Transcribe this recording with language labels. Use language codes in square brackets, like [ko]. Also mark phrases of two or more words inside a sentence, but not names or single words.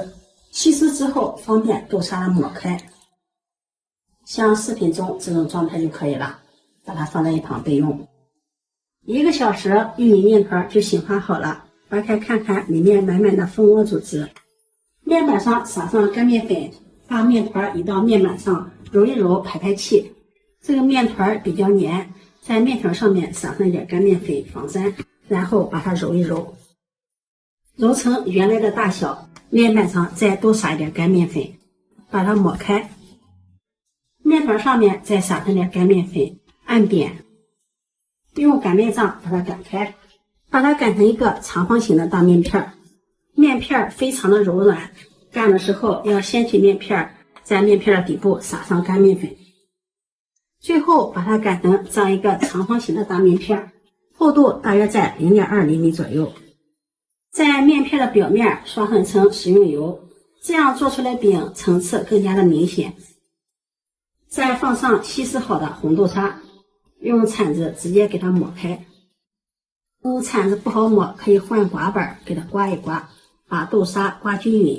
[zh] 稀釋之後方便豆沙的抹開。像視頻中這種狀態就可以了，把它放在一旁備用。1個小時，玉米面團就醒發好了，掰開看看，裡面滿滿的蜂窩組織。面板上撒上乾面粉，把面團移到面板上，揉一揉，排排氣。這個面團比較黏，在面條上面撒上一點乾面粉防粘，然後把它揉一揉，揉成原來的大小。面板上再多撒一點乾面粉，把它抹開。面團上面再撒上點乾面粉，按扁，用擀面杖把它擀開，把它擀成一個長方形的大面片。面片非常的柔軟，擀的時候要先取面片，在面片的底部撒上乾面粉，最後把它擀成這樣一個長方形的大面片，厚度大約在0.2厘米左右。在面片的表面刷上一層食用油，這樣做出來餅層次更加的明顯。再放上稀釋好的紅豆沙，用鏟子直接給它抹開。用鏟子不好抹，可以換刮板給它刮一刮，把豆沙刮均勻。